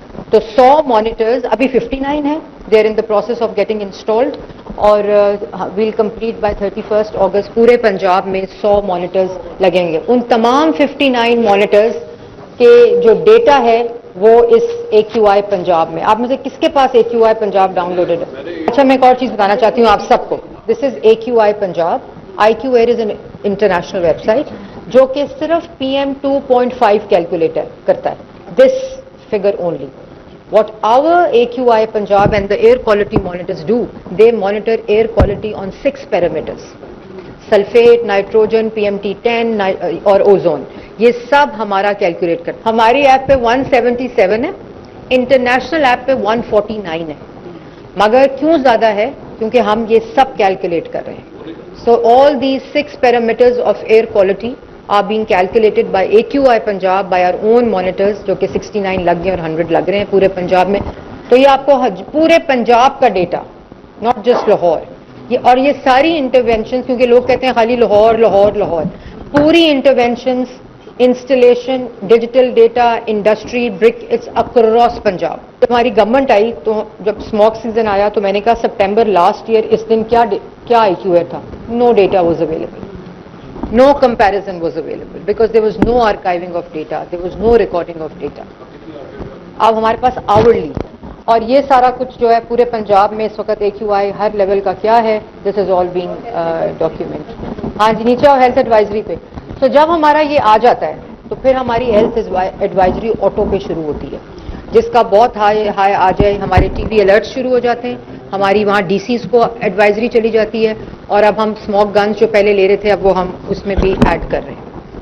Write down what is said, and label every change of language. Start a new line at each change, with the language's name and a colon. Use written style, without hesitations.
English: تو 100 monitors,
Urdu: ابھی 59 ہیں,
English: they are in the process of getting installed, اور we'll complete by 31st August.
Urdu: پورے پنجاب میں 100 monitors لگیں گے. ان تمام 59 monitors کے جو ڈیٹا ہے وہ اس AQI پنجاب میں. آپ میں سے کس کے پاس AQI پنجاب ڈاؤن لوڈڈ ہے؟ اچھا میں ایک اور چیز بتانا چاہتی ہوں آپ سب کو.
English: This is AQI Punjab. IQ Air is an international website
Urdu: جو کہ صرف PM 2.5 کیلکولیٹر کرتا ہے.
English: This figure only. What our AQI Punjab and the air quality monitors do, they monitor air quality on 6 parameters. Sulfate, nitrogen, PMT10 اور ozone.
Urdu: یہ سب ہمارا calculate کرتا ہے. ہماری ایپ پہ 177 ہے, انٹرنیشنل ایپ پہ 149 ہے. مگر کیوں زیادہ ہے؟ کیونکہ ہم یہ سب کیلکولیٹ کر رہے ہیں.
English: So all these 6 parameters of air quality are being calculated by AQI Punjab, by our own monitors,
Urdu: جو کہ 69 لگ گئے اور 100 لگ رہے ہیں پورے پنجاب میں. تو یہ آپ کو پورے پنجاب کا ڈیٹا,
English: Not just Lahore.
Urdu: اور یہ ساری انٹرونشنز, کیونکہ لوگ کہتے ہیں خالی لاہور لاہور لاہور, پوری interventions, installation, digital data, industry, brick,
English: Its across Punjab.
Urdu: جب ہماری گورنمنٹ آئی تو جب اسموک سیزن آیا تو میں نے کہا سپٹمبر لاسٹ ایئر اس دن کیا IQ Air تھا.
English: No data was available. No comparison was available because there was no archiving of data, there was no recording of data.
Urdu: اب ہمارے پاس hourly, اور یہ سارا کچھ جو ہے پورے پنجاب میں اس وقت AQI ہر لیول کا کیا ہے,
English: this is all being documented.
Urdu: ہاں جی نیچے آؤ ہیلتھ ایڈوائزری پہ. تو جب ہمارا یہ آ جاتا ہے تو پھر ہماری ہیلتھ ایڈوائزری آٹو پہ شروع ہوتی ہے, جس کا بہت ہائی آ جائے ہمارے TV الرٹ شروع ہو جاتے ہیں, ہماری وہاں DCs کو ایڈوائزری چلی جاتی ہے, اور اب ہم اسموک گنز جو پہلے لے رہے تھے اب وہ ہم اس میں بھی ایڈ کر رہے ہیں.